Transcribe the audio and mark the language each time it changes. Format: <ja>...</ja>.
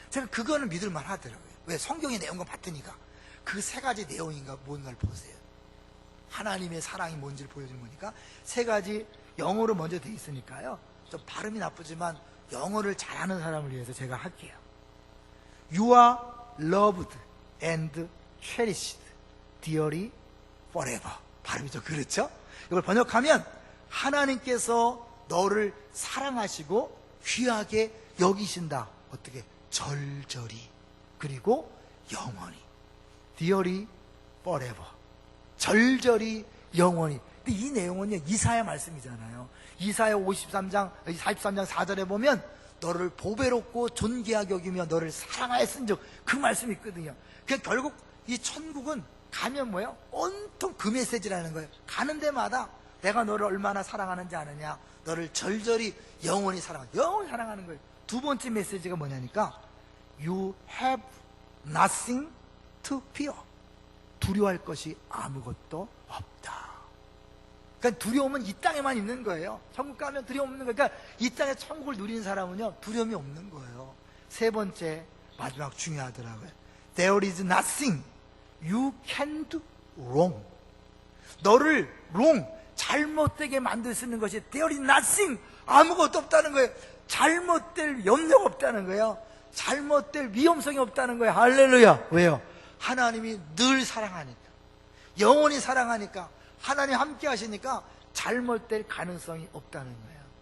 <ko>제가 그거는 믿을만 하더라고요. 왜? 성경의 내용과 같으니까. 그 3가지 내용인가 뭔가를 보세요. 하나님의 사랑이 뭔지를 보여주는 거니까 3가지 영어로 먼저 돼 있으니까요. 좀 발음이 나쁘지만 영어를 잘하는 사람을 위해서 제가 할게요.</ko> <en>You are loved and cherished dearly forever.</en> <ko>발음이 좀 그렇죠? 이걸 번역하면 하나님께서 너를 사랑하시고 귀하게 여기신다. 어떻게? 절절히, 그리고 영원히.</ko> <en>Dearly forever.</en> <ko>절절히, 영원히. 근데 이 내용은요, 이사야 말씀이잖아요. 이사야 43장 4절에 보면 너를 보배롭고 존귀하게 여기며 너를 사랑하였은즉, 그 말씀이 있거든요. 그러니까 결국 이 천국은 가면 뭐예요? 온통 그 메시지라는 거예요. 가는 데마다 내가 너를 얼마나 사랑하는지 아느냐, 너를 절절히 영원히 사랑하는 거예요. 2번째 메시지가 뭐냐니까</ko> <en>You have nothing to fear.</en> <ko>두려워할 것이 아무것도 없다. 그러니까 두려움은 이 땅에만 있는 거예요. 천국 가면 두려움 없는 거예요. 그러니까 이 땅에 천국을 누리는 사람은요, 두려움이 없는 거예요. 3번째, 마지막 중요하더라고요.</ko> <en>There is nothing you can do wrong.</en> <ko>너를 잘못되게 만들 수 있는 것이</ko> <en>There is nothing,</en> <ko>아무것도 없다는 거예요. 잘못될 염려가 없다는 거예요. 잘못될 위험성이 없다는 거예요. 할렐루야. 왜요? 하나님이 늘 사랑하니까, 영원히 사랑하니까, 하나님 함께 하시니까 잘못될 가능성이 없다는 거예요.</ko>